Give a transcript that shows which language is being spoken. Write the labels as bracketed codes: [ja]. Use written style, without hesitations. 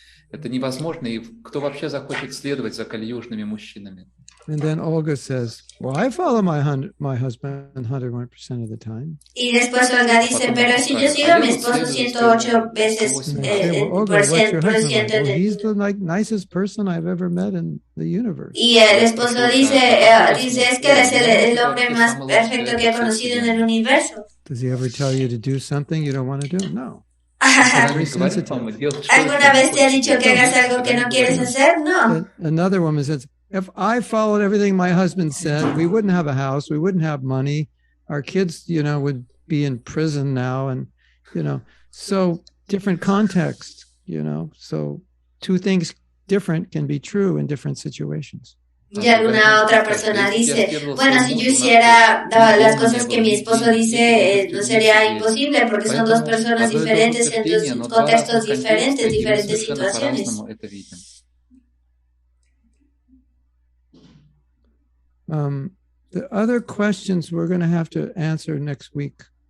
[ru] Это невозможно, и кто вообще захочет следовать за кали-южными мужчинами? [en] And then Olga says, well, I follow my husband 101% of the time. [es] Y después Olga dice, pero si yo sigo a mi esposo 108 veces [en] Olga, what's your husband like? Well, he's the nicest person I've ever met in in the universe. [es] Y el esposo dice es que él es el hombre más perfecto que ha conocido en el universo. [en] Does he ever tell you to do something you don't want to do? No. [es] ¿Alguna vez te ha dicho que hagas algo que no quieres hacer? No. [en] Another woman says, if I followed everything my husband said, we wouldn't have a house, we wouldn't have money, our kids, would be in prison now, and, so different context, so two things different can be true in different situations. [es] Y alguna otra persona dice, bueno, si yo hiciera las cosas que mi esposo dice, no sería imposible porque son dos personas diferentes en dos contextos diferentes, diferentes situaciones. [en] The other questions we're going to have to answer next week.